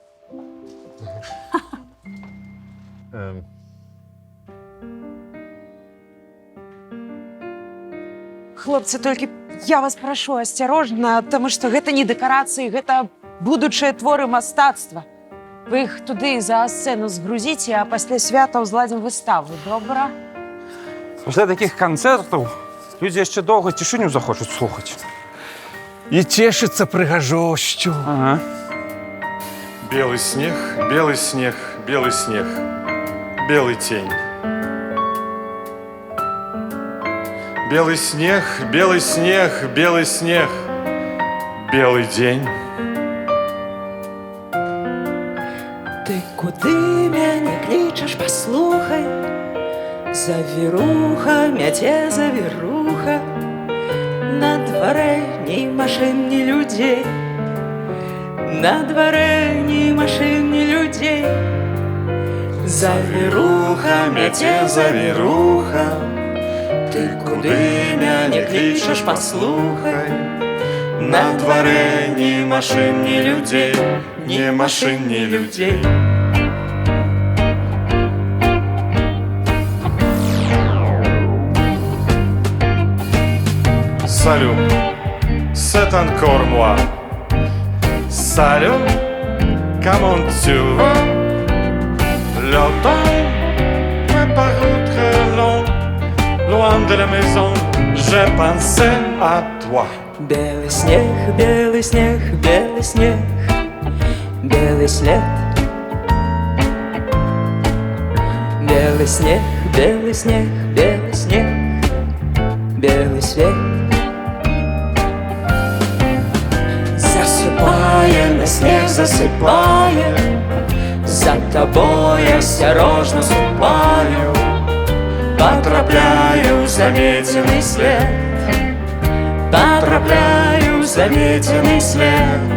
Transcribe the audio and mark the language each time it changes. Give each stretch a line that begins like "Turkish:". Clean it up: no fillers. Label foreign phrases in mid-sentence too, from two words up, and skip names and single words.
Belarusian: Хлопцы, толькі я вас прашу асцярожна, таму што гэта не дэкарацыі, гэта будучыя творы мастацтва. Вы іх туды за сцэну згрузіце, а пасля свята ўзладзім выставу, добра? Пасля такіх канцэртаў людзі яшчэ доўга цішыню захочуць слухаць. І цешыцца прыгажосцю. Ага.
Russian: Белый снег, белый снег, белый снег, белый тень. Белый снег, белый снег, белый снег, белый день.
Belarusian: Ты куды мяне клічаш, паслухай, завіруха, мяце завіруха, на дварэ ні машын, ні людзей, на дварэ ні машын, ні людзей. Завіруха, мяце завіруха, ты куды мяне клічаш, паслухай, на дварэ ні машын, ні людзей, ні машын, ні людзей.
French: Salut, c'est encore moi. Salut, comment tu vas? Le temps me parut très long. Loin de la maison, j'ai pensé à toi.
Russian: Белый снег, белый снег, белый снег, белый след. Белый снег, белый снег, белый снег, белый свет. Засыпая на снег, засыпая, за тобой осторожно ступаю, потрапляю в заметенный след, потрапляю в заметенный след.